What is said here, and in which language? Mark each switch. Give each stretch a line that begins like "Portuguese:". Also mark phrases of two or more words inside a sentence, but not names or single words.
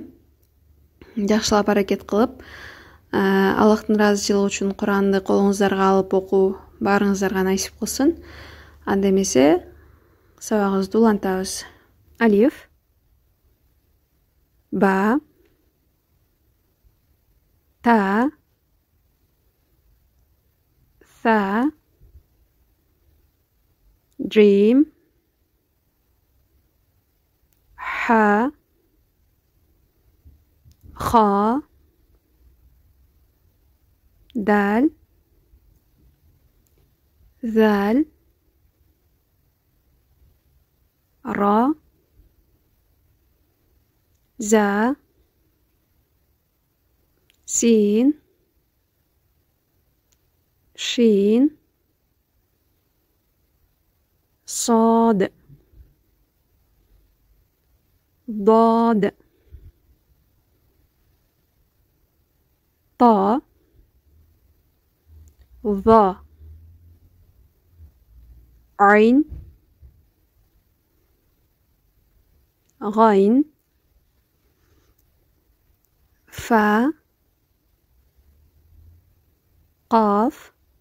Kyrgyz: Жакшылап аракет кылып, Аллахтын ыраазычылыгы үчүн Куранды колуңуздарга алып окуу баарыңыздарга насип кылсын. Анда эмесе сабагыбызды улантабыз.
Arabic: ألف، باء، تاء, ثا, جيم, ح, خا, دال, ذال, را, زا, سين, شين, صاد, ضاد, طا, ظا, عين, غين, فا, قاف,